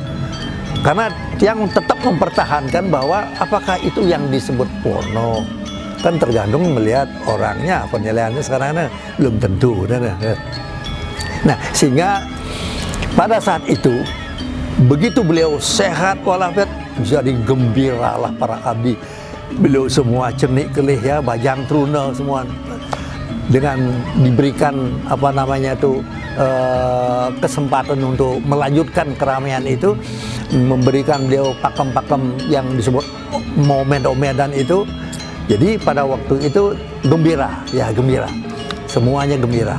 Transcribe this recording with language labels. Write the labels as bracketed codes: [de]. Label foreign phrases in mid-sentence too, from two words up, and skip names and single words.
[id] Karena yang tetap mempertahankan bahwa apakah itu yang disebut porno, kan tergantung melihat orangnya, penilaiannya sekarang belum tentu. Nah, sehingga pada saat itu begitu beliau sehat walafiat, jadi gembiralah para abdi. Beliau semua [ban] cenik kelih [id] ya, [ban] bajang truna [id] semua, dengan diberikan apa namanya itu kesempatan untuk melanjutkan keramaian itu, memberikan beliau pakem-pakem yang disebut momen-omedan itu. Jadi pada waktu itu gembira, ya gembira, semuanya gembira.